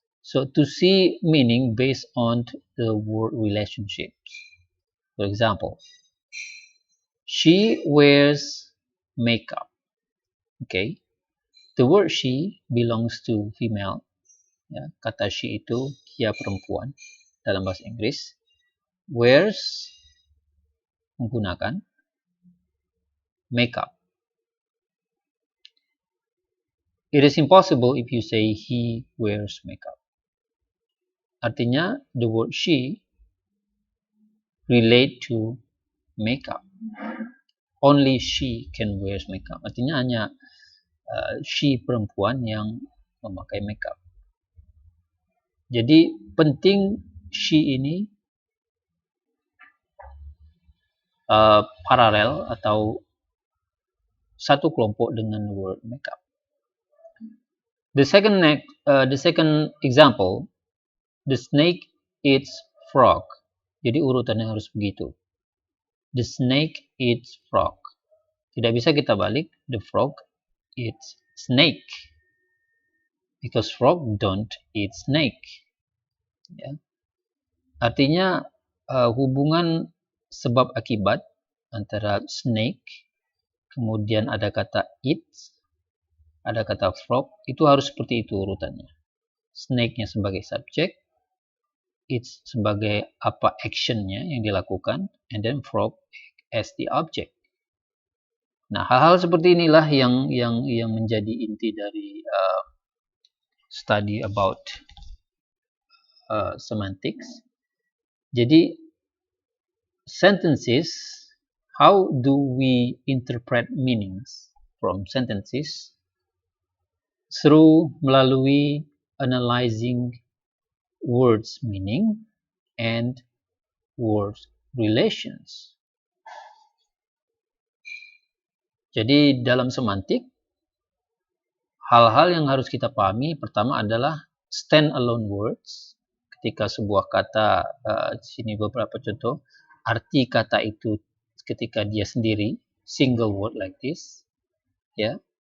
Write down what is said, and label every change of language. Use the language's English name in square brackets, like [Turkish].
[English] So to see meaning based on the word relationships. For example, she wears makeup. Okay, the word she belongs to female. [Indonesian] Ya, kata she itu dia perempuan dalam bahasa Inggris. Wears menggunakan makeup. [English] It is impossible if you say he wears makeup. [Indonesian] Artinya [English] the word she relate to makeup. Only she can wear makeup. [Indonesian] Artinya hanya she perempuan yang memakai makeup. Jadi penting she ini paralel atau satu kelompok dengan word makeup. [English] The second example, the snake eats frog. [Indonesian] Jadi urutannya harus begitu. [English] The snake eats frog. [Indonesian] Tidak bisa kita balik. [English] The frog eats snake. Because frog don't eat snake. [Indonesian] Ya. Artinya hubungan sebab akibat antara snake, kemudian ada kata eat, ada kata frog, itu harus seperti itu urutannya. Snake-nya sebagai subjek, eat sebagai apa actionnya yang dilakukan, [English] and then frog as the object. [Indonesian] Nah, hal-hal seperti inilah yang menjadi inti dari [English] study about semantics. Jadi sentences, how do we interpret meanings from sentences? Through melalui analyzing words meaning and words relations. [Indonesian] Jadi dalam semantik, hal-hal yang harus kita pahami pertama adalah stand-alone words. Ketika sebuah kata, sini beberapa contoh, arti kata itu ketika dia sendiri, [English] single word like this, [Indonesian] ya.